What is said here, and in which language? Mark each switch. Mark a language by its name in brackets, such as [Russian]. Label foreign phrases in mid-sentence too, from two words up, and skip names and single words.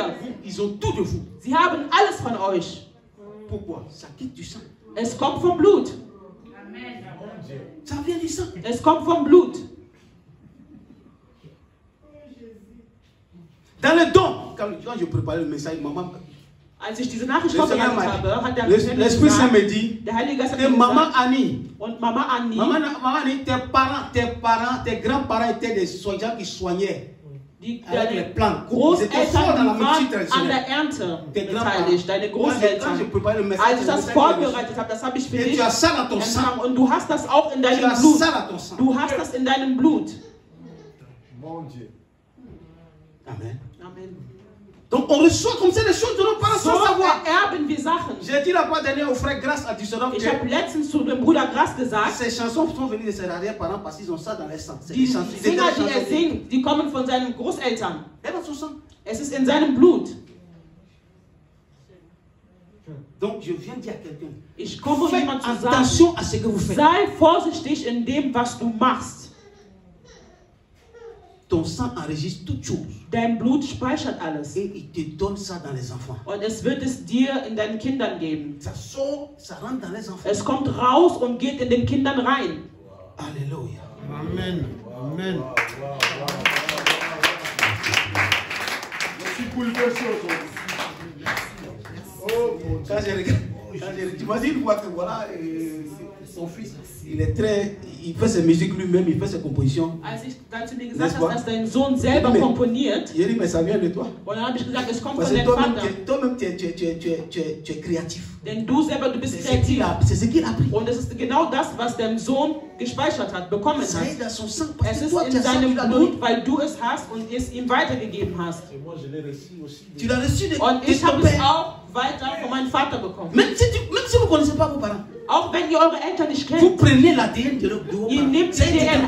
[French] Ils ont tout de vous. [German] Sie haben alles von euch. [French] Pourquoi? Ça quitte du sang. [German] Es kommt vom Blut. [French] Ça vient du sang. [German] Es kommt vom Blut. [French] Dans le don, quand je préparais le message, maman, [German] Als ich diese Nachricht [French] le Seigneur [German] vorbereitet [French] m'a [German] habe, hat [French] dit, l'Esprit Saint me [German] gesagt, [French] dit, [German] der Heilige Geist hat [French] que [German] mir [French] maman [German] gesagt, Annie, und Mama Anni, [French] maman Annie, tes parents, tes grands-parents étaient des soignants qui soignaient avec les [German] deine [French] plants. Ils étaient forts dans la [German] Großeltern [French] médecine [German] waren an [French] traditionnelle. [German] der Ernte [French] Tes grands-parents. [German] beteiligt, deine [French] Quand je [German] Großeltern. [French] préparais le message, [German] Als ich das [French] le [German] vorbereitet habe, das habe ich für [French] et [German] dich [French] tu as ça dans ton sang. [German] empfangen. Und du hast das auch in [French] Tu [German] deinem [French] as [German] Blut. [French] ça dans ton sang. [German] Du hast das in deinem Blut. [French] Mon Dieu. Amen. Amen. Donc on reçoit comme ça les choses de nos parents [German] So [French] sans savoir. [German] erben wir Sachen. [French] J'ai dit la fois dernière au frère Grâce à Düsseldorf [German] Ich [French] que [German] habe letztens zu dem Bruder Gras gesagt, [French] ces chansons sont venues de ses arrière-parents parce qu'ils ont ça dans leur sang. C'est [German] die [French] des chansons. [German] Sänger, die singt, die kommen von seinen Großeltern. [French] Et dans son sang. [German] Es ist in seinem Blut. [French] Donc je viens dire à quelqu'un, [German] Ich komme, um [French] faites [German] jemand zu sagen, [French] attention à ce que vous faites. [German] sei vorsichtig in dem, was du machst. [French] Ton sang enregistre toutes choses. [German] Dein Blut speichert alles. [French] Et il te donne ça dans les enfants. [German] Und es wird es dir in deinen Kindern geben. [French] Ça sort, ça rentre dans les enfants. [German] Es kommt raus und geht in den Kindern rein. [French] Alléluia. Amen. Amen. Je suis bouleversé aujourd'hui. Oh mon Dieu. Quand j'ai regardé, tu m'as dit une fois que voilà, son fils, il fait ses musiques lui-même, il fait ses compositions. [German] Als ich dann zu dir gesagt habe, dass dein Sohn selber komponiert, [French] J'ai dit, mais ça vient de toi. [German] und dann habe ich gesagt, es kommt [French] Parce [German] von [French] que [German] deinem Vater. [French] toi-même, tu es créatif. [German] Denn du selber, du bist [French] C'est ce qu'il [German] kreativ. [French] a appris. [German] Und es ist genau das, was dein Sohn gespeichert hat, bekommen [French] Ça est [German] hat. [French] dans son sang parce [German] Es [French] que [German] ist [French] toi, tu [German] in [French] as ça, tu [German] seinem [French] l'as donné. [German] Blut, weil du es hast und es ihm weitergegeben hast. [French] Et moi, je l'ai reçu aussi. Tu l'as reçu de [German] Und ich [French] ton [German] habe es [French] père. [German] auch weiter von meinem Vater bekommen. [French] Même si vous ne connaissez pas vos parents, [German] Auch wenn ihr eure Eltern nicht [French] vous [German] kennt, [French] prenez l'ADN de vos [German] ihr [French] parents. [German] nehmt die [French] C'est évident.